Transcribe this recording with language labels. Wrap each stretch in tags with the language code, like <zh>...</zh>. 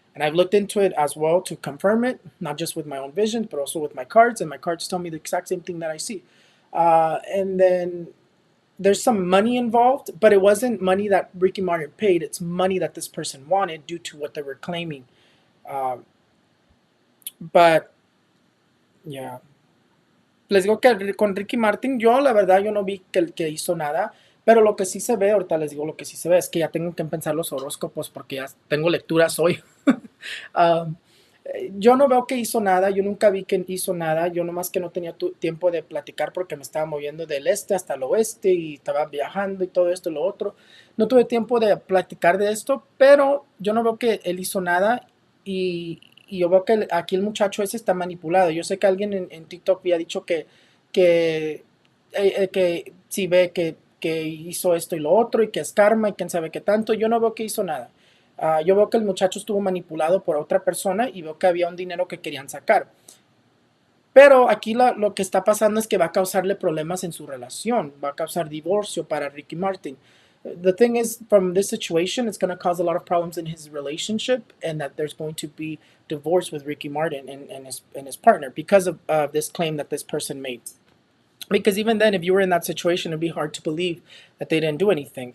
<en>And I've looked into it as well to confirm it, not just with my own vision, but also with my cards. And my cards tell me the exact same thing that I see. And then there's some money involved, but it wasn't money that Ricky Martin paid. It's money that this person wanted due to what they were claiming. Um, but yeah,</en> <es>les digo que con Ricky Martin, yo la verdad yo no vi que hizo nada, pero lo que sí se ve, ahorita les digo lo que sí se ve, es que ya tengo que empezar los horóscopos porque ya tengo lecturas hoy. Um, yo no veo que hizo nada, yo nunca vi que hizo nada, yo nomás que no tenía tiempo de platicar porque me estaba moviendo del este hasta el oeste y estaba viajando y todo esto y lo otro. No tuve tiempo de platicar de esto, pero yo no veo que él hizo nada y yo veo que aquí el muchacho ese está manipulado. Yo sé que alguien en TikTok había dicho que, que si ve que hizo esto y lo otro y que es karma y quién sabe qué tanto, yo no veo que hizo nada. Yo veo que el muchacho estuvo manipulado por otra persona y veo que había un dinero que querían sacar. Pero aquí lo que está pasando es que va a causarle problemas en su relación, va a causar divorcio para Ricky Martin.</es> <en>The thing is, from this situation, it's going to cause a lot of problems in his relationship, and that there's going to be divorce with Ricky Martin and his partner because of this claim that this person made. Because even then, if you were in that situation, it'd be hard to believe that they didn't do anything.</en>